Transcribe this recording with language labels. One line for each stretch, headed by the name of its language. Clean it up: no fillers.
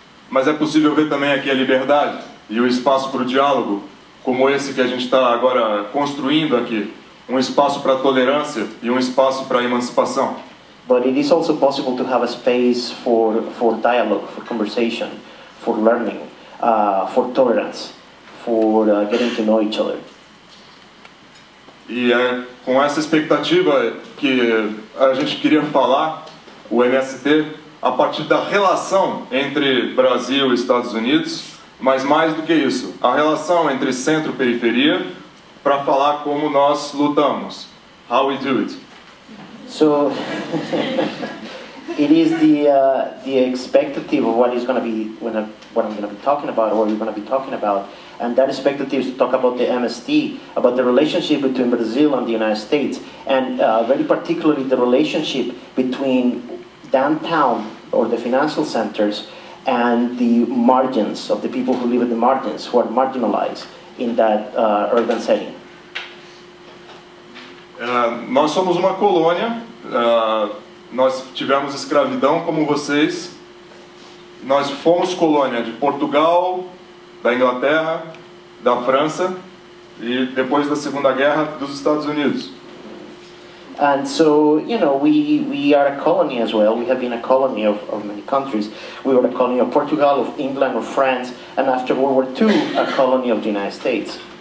Portuguese: Mas é possível ver também aqui a liberdade e o espaço para o diálogo, como esse que a gente está agora construindo aqui, um espaço para tolerância e um espaço para emancipação.
English: But it is also possible to have a space for dialogue, for conversation, for learning, for tolerance, for getting to know each other.
Portuguese: E é com essa expectativa que a gente queria falar, o MST, a partir da relação entre Brasil e Estados Unidos, mas mais do que isso, a relação entre centro e periferia, para falar como nós lutamos.
English: How we do it. So it is the expectative of what is going to be what I'm going to be talking about, or we're going to be talking about, and that expectative is to talk about the MST, about the relationship between Brazil and the United States, and very particularly the relationship between downtown or the financial centers and the margins of the people who live in the margins, who are marginalized in that urban setting.
Portuguese: Nós somos uma colônia, nós tivemos escravidão como vocês, nós fomos colônia de Portugal, da Inglaterra, da França e depois da Segunda Guerra dos Estados Unidos.
English: And so, you know, we are a colony as well. We have been a colony of many countries. We were a colony of Portugal, of England, of France, and after World War II, a colony of the United States.